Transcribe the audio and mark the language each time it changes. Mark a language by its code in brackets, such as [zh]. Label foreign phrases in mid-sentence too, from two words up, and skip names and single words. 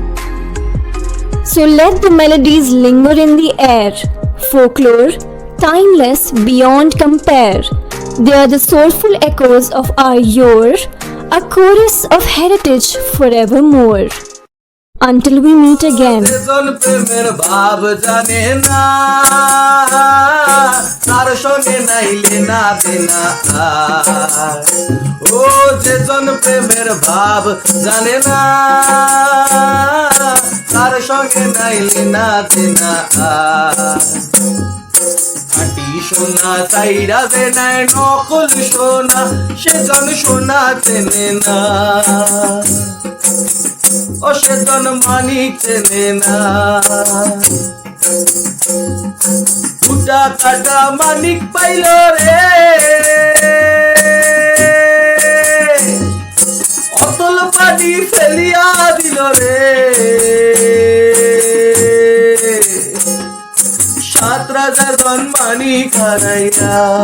[en] So let the melodies linger in the air. Folklore, timeless beyond compare. They are the soulful echoes of our yore, a chorus of heritage forevermore. Until we meet again. [bn] প্রেমের ভাব জানে না তার সঙ্গে নাই লেনা দেনা ও যে জন প্রেমের ভাব জানে না তার সঙ্গে নাই লেনা দেনা খাটি সোনা চাইরা দে নাই নকল সোনা সেজন সোনা চেনে না ও সেজন মানিক চেনে না ফুটা কাটা মানিক পাইল রে অতল পানি ফেলিয়া দিল রে 7 রাজার ধন মানিক হারাইয়া